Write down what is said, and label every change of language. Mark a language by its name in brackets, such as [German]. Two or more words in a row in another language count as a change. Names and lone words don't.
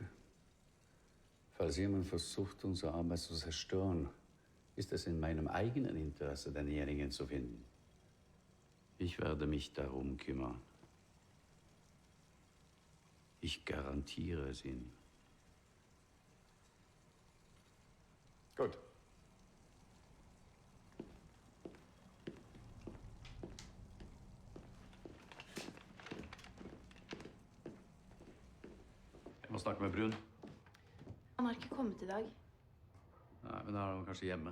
[German] Falls jemand versucht, unsere Arbeit zu zerstören, ist es in meinem eigenen Interesse, denjenigen zu finden. Ich werde mich darum kümmern. Ich garantiere es Ihnen. Gut. [Norwegian] Jeg må snakke med Brun. Han har ikke kommet i dag. Nei, men da er han kanskje hjemme.